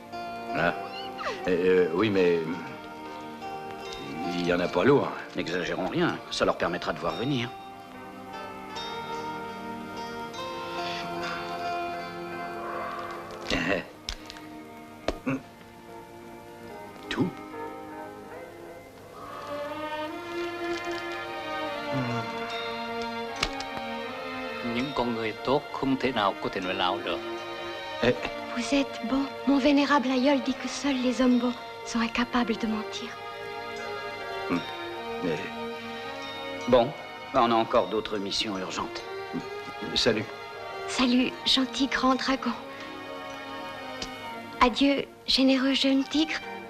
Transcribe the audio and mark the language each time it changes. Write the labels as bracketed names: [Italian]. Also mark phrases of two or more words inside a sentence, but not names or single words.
[French] Ah. Oui, mais... il y en a pas lourd. N'exagérons rien, ça leur permettra de voir venir. Tout? [Vietnamese] Những con người tốt không thể nào có thể nói láo được. [French] Vous êtes bon. Mon vénérable aïeul dit que seuls les hommes bons sont incapables de mentir. Mais... Bon, on a encore d'autres missions urgentes. Salut. Salut, gentil grand dragon. Adieu, généreux jeune tigre.